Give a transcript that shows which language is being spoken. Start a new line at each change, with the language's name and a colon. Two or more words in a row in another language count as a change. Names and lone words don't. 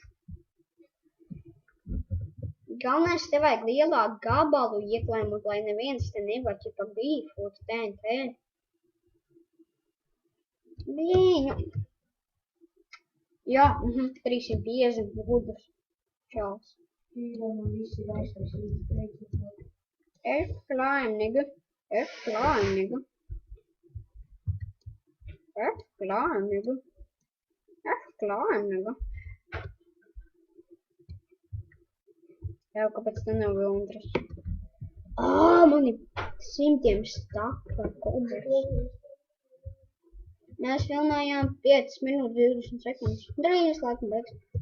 Latvian: Galvenais te vajag lielāku gabalu ieklājumot, lai neviens te nevar ķipa bīfot TNT. Viņu. Jā, 350 gudrs čals. Man visi ir aiztaisīti.
English: F-Climb, nigga. F-Climb, nigga. F-Climb, nigga. F-Climb, nigga.
Latvian: Jā, kāpēc te nav Vilndras? Man ir 100 staka kobras. Mēs filmējām 5 minūtes 20 sekundes. Drīz laikam beigs.